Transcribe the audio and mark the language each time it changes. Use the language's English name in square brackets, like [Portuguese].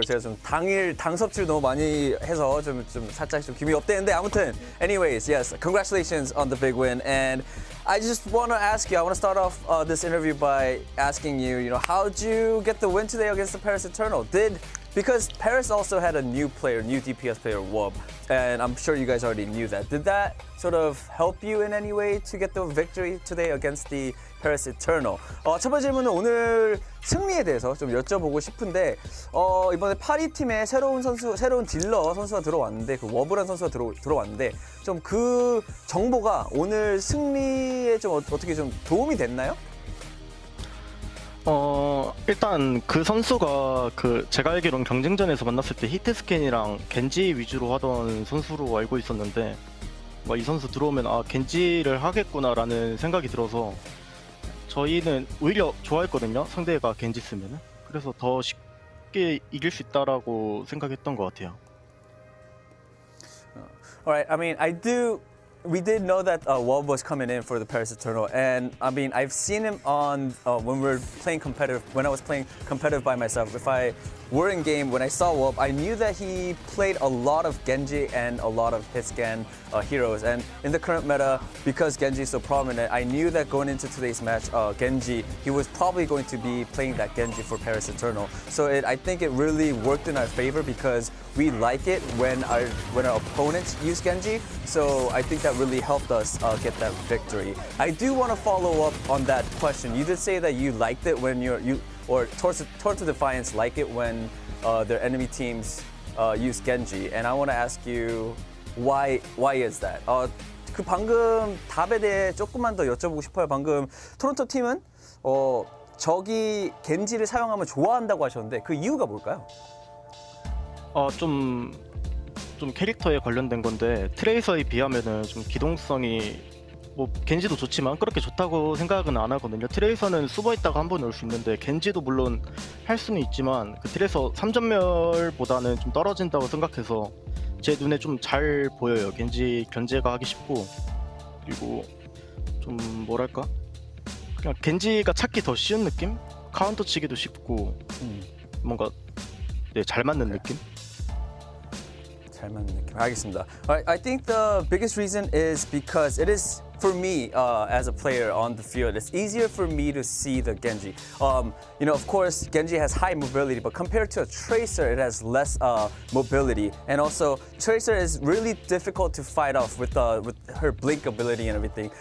[Korean] 제가 좀 당 섭취를 너무 많이 해서 좀 살짝 좀 기분이 업되는데 아무튼. [English] Anyways, yes, congratulations on the big win. And I just want to ask you. I want to start off this interview by asking you. You know, how'd you get the win today against the Paris Eternal? Because Paris also had a new DPS player, Wub, and I'm sure you guys already knew that. Did that sort of help you in any way to get the victory today against the Paris Eternal? [Korean] 첫 번째 질문은 오늘 승리에 대해서 좀 여쭤보고 싶은데 이번에 파리 팀에 새로운 딜러 선수가 들어왔는데 그 워브란 선수가 들어왔는데 좀 그 정보가 오늘 승리에 좀 어떻게 좀 도움이 됐나요? 일단 그 선수가 제가 알기로는 경쟁전에서 만났을 때 히트 스캔이랑 겐지 위주로 하던 선수로 알고 있었는데 이 선수 들어오면 겐지를 하겠구나라는 생각이 들어서 저희는 오히려 좋아했거든요. 상대가 겐지 쓰면은. 그래서 더 쉽게 이길 수 있다라고 생각했던 것 같아요. [English] Alright, I mean, we did know that Wub was coming in for the Paris Eternal, and I mean, I've seen him on when I was playing competitive by myself. If I were in game, when I saw Wub, I knew that he played a lot of Genji and a lot of hit scan heroes. And in the current meta, because Genji is so prominent, I knew that going into today's match, Genji, he was probably going to be playing that Genji for Paris Eternal. So I think it really worked in our favor because we like it when our opponents use Genji. So I think that really helped us get that victory. I do want to follow up on that question. You did say that you liked it when Toronto Defiance like it when their enemy teams use Genji, and I want to ask you why is that? [Korean] 그 방금 답에 대해 조금만 더 여쭤보고 싶어요. 방금 토론토 팀은 적이 겐지를 사용하면 좋아한다고 하셨는데 그 이유가 뭘까요? 좀 캐릭터에 관련된 건데 트레이서에 비하면은 좀 기동성이 겐지도 좋지만 그렇게 좋다고 생각은 안 하거든요. 트레이서는 숨어있다가 한 번에 올 수 있는데 겐지도 물론 할 수는 있지만 그 트레이서 3전멸보다는 좀 떨어진다고 생각해서 제 눈에 좀 잘 보여요. 겐지 견제가 하기 쉽고 그리고 좀 뭐랄까 그냥 겐지가 찾기 더 쉬운 느낌? 카운터 치기도 쉽고 뭔가 잘 맞는 느낌? 잘 맞는 느낌. 알겠습니다. [English] I think the biggest reason is because it is, for me, as a player on the field, it's easier for me to see the Genji. You know, of course, Genji has high mobility, but compared to a Tracer, it has less mobility. And also, Tracer is really difficult to fight off with her blink ability and everything.